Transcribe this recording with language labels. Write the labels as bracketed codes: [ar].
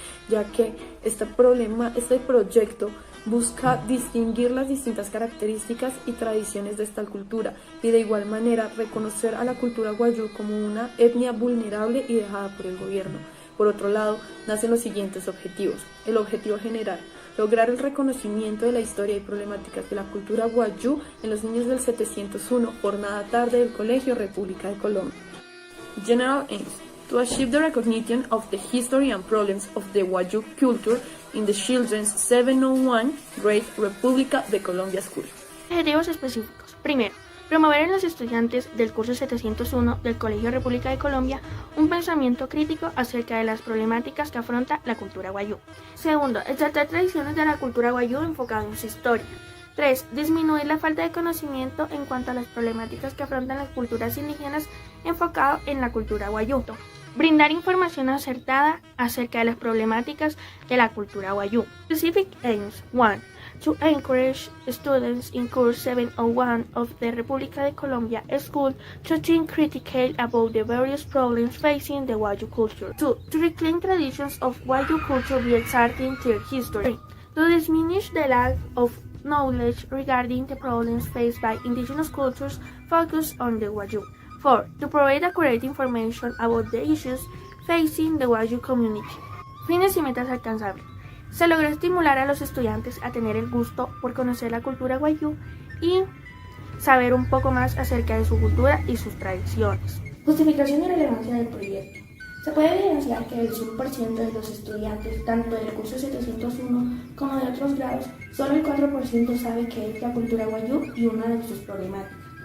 [es] Ya que este proyecto busca distinguir las distintas características y tradiciones de esta cultura y de igual manera reconocer a la cultura Wayuu como una etnia vulnerable y dejada por el gobierno. Por otro lado, nacen los siguientes objetivos. El objetivo general: lograr el reconocimiento de la historia y problemáticas de la cultura Wayuu en los niños del 701 Jornada Tarde del Colegio República de Colombia. [en] General aims: to achieve the recognition of the history and problems of the Wayuu culture in the children's 701 Grade República de Colombia School. [es] Objetivos específicos. Primero, promover en los estudiantes del curso 701 del Colegio República de Colombia un pensamiento crítico acerca de las problemáticas que afronta la cultura Wayuu. Segundo, exaltar tradiciones de la cultura Wayuu enfocado en su historia. 3. Disminuir la falta de conocimiento en cuanto a las problemáticas que afrontan las culturas indígenas enfocado en la cultura Wayuu. Brindar información acertada acerca de las problemáticas de la cultura Wayuu. [en] Specific aims. 1. To encourage students in course 701 of the República de Colombia School to think critically about the various problems facing the Wayuu culture. 2. To reclaim traditions of Wayuu culture by exalting their history. 3. To diminish the lack of knowledge regarding the problems faced by indigenous cultures focused on the Wayuu. 4. To provide accurate information about the issues facing the Wayuu community. [es] Fines y metas alcanzables. Se logró estimular a los estudiantes a tener el gusto por conocer la cultura Wayuu y saber un poco más acerca de su cultura y sus tradiciones. Justificación y relevancia del proyecto. Se puede evidenciar que del 100% de los estudiantes, tanto del curso 701 como de otros grados, solo el 4% sabe qué es la cultura Wayuu y una de sus problemáticas.